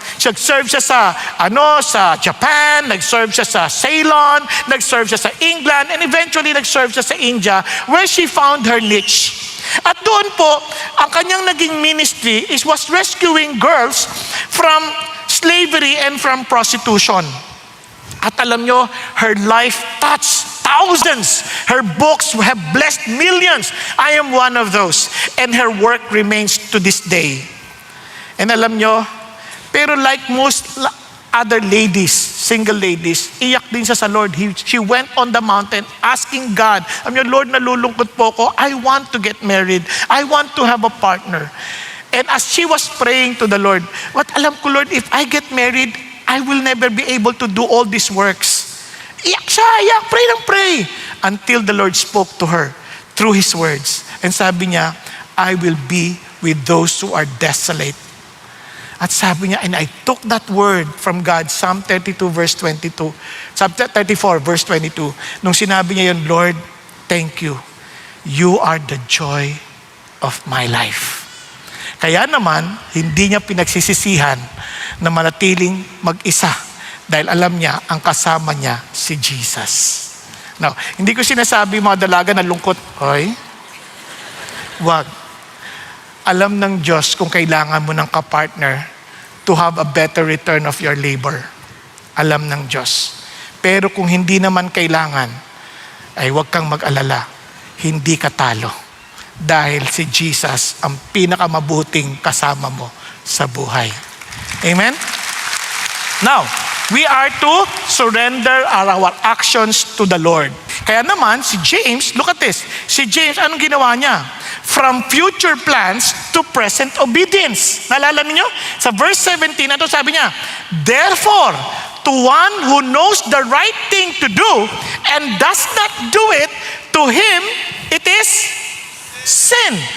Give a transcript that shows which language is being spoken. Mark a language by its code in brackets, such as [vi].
[tl] Nag-serve siya sa Japan, nag-serve siya sa Ceylon, nag-serve siya sa England, and eventually nag-serve siya sa India, [en] where she found her niche. [tl] At doon po, ang kanyang naging [en] ministry was rescuing girls from slavery and from prostitution. [tl] At alam nyo, [en] her life touched thousands. Her books have blessed millions. I am one of those. And her work remains to this day. And [tl] alam nyo, pero [en] like most other ladies, single ladies, [tl] iyak din siya sa [en] Lord. She went on the mountain asking God, [tl] alam nyo, Lord, nalulungkot po ko. [en] I want to get married. I want to have a partner. And as she was praying to the Lord, what [tl] alam ko, [en] Lord, if I get married, I will never be able to do all these works. [tl] Iyak siya, iyak, pray ng pray. [en] Until the Lord spoke to her through His words. And [tl] sabi niya, [en] I will be with those who are desolate. [tl] At sabi niya, [en] and I took that word from God, Psalm 32 verse 22, Psalm 34 verse 22. [tl] Nung sinabi niya yun, [en] Lord, thank you. You are the joy of my life. [tl] Kaya naman, hindi niya pinagsisisihan na manatiling mag-isa dahil alam niya ang kasama niya si Jesus. Now, hindi ko sinasabi mga dalaga na lungkot, oy, wag. Alam ng Diyos kung kailangan mo ng kapartner [en] to have a better return of your labor. [tl] Alam ng Diyos. Pero kung hindi naman kailangan, ay huwag kang mag-alala. Hindi ka talo. Dahil si Jesus ang pinakamabuting kasama mo sa buhay. Amen? [en] Now, we are to surrender our actions to the Lord. [tl] Kaya naman, si James, [en] look at this. [tl] Si James, anong ginawa niya? [en] From future plans to present obedience. [tl] Naalala niyo? Sa verse 17, ito sabi niya, [en] therefore, to one who knows the right thing to do and does not do it, to him it is sin.